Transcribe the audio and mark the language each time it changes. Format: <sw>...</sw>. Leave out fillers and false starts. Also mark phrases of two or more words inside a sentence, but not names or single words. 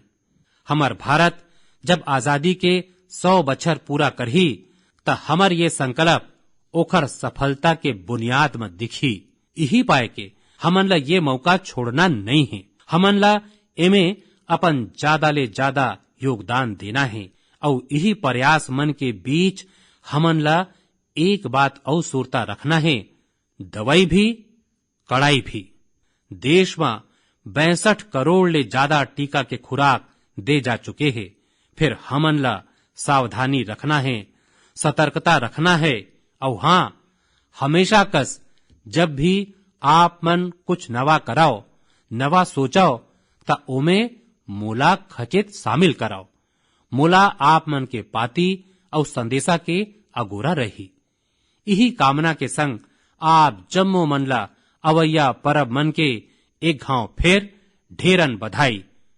<hne>हमार भारत जब आजादी के 100 बछर पूरा करही त हमर ये संकल्प ओखर सफलता के बुनियाद में दिखी। यही पाए के हमन ला ये मौका छोड़ना नहीं है। हमन ला एमे अपन ज्यादा ले ज्यादा योगदान देना है और यही प्रयास मन के बीच हमन ला एक बात और सुरता रखना है, दवाई भी कड़ाई भी। देश में 62 करोड़ ले ज्यादा टीका के खुराक दे जा चुके हैं। फिर हमन ला सावधानी रखना है, सतर्कता रखना है। और हाँ, हमेशा कस जब भी आप मन कुछ नवा कराओ, नवा सोचाओ, ता ओमे मोला खचित शामिल कराओ। मोला आप मन के पाती और संदेशा के अगोरा रही। यही कामना के संग आप जम्मो मन ला अवैया परब मन के एक घाव फिर ढेरन बधाई।</hne>